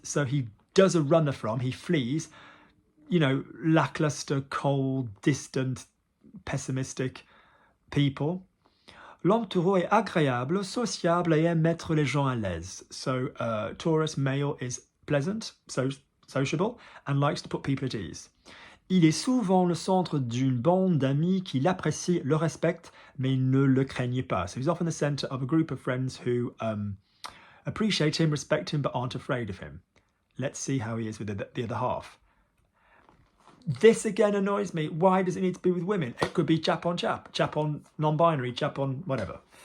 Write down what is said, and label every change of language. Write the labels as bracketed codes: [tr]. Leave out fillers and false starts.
[en] So, he does a runner from, he flees, lackluster, cold, distant, pessimistic people. [fr] L'homme taureau est agréable, sociable et aime mettre les gens à l'aise. [en] So, Taurus male is pleasant, sociable, and likes to put people at ease. [fr] Il est souvent le centre d'une bande d'amis qui l'apprécient, le respectent, mais ne le craignent pas. [en] So he's often the center of a group of friends who appreciate him, respect him, but aren't afraid of him. Let's see how he is with the other half. This again annoys me. Why does it need to be with women? It could be chap on non-binary, chap on whatever.